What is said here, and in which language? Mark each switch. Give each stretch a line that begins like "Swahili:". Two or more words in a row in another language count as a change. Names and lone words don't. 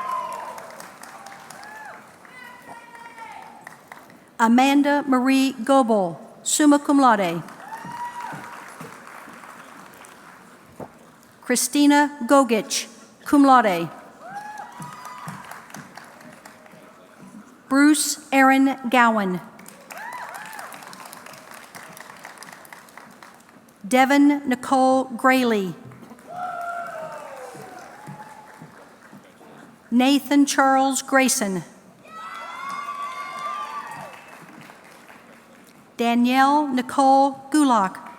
English: Amanda Marie Goebel,
Latin: summa cum laude.
English: Christina Gogich,
Latin: cum laude.
English: Bruce Aaron Gowan. Devin Nicole Grayley. Nathan Charles Grayson. Danielle Nicole Gulak.